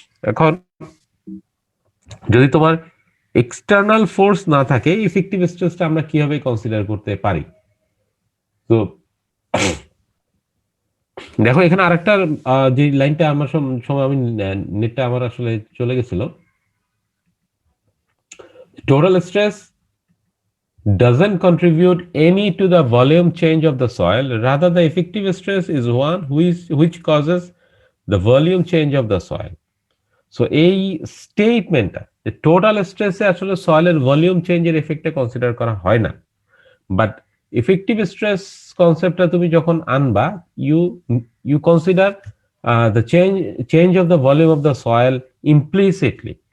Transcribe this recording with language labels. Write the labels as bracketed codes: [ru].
[bn] এখন যদি তোমার এক্সটার্নাল ফোর্স না থাকে, ইফেক্টিভ স্ট্রেসটা আমরা কিভাবে কনসিডার করতে পারি? তো দেখো এখানে আরেকটা যে লাইনটা আমার সময় আমি নেটটা আমার আসলে চলে গেছিল। [en] Total stress doesn't contribute any to the volume change of the soil, rather the effective stress is one which causes the volume change of the soil. [bn] So এই স্টেটমেন্টটা যে টোটাল স্ট্রেসে আসলে সয়েলের ভলিউম চেঞ্জের এফেক্টে কনসিডার করা হয় না, বাট ইফেক্টিভ স্ট্রেস কনসেপ্টটা তুমি যখন আনবা, [en] You consider the change of the volume of the soil implicitly.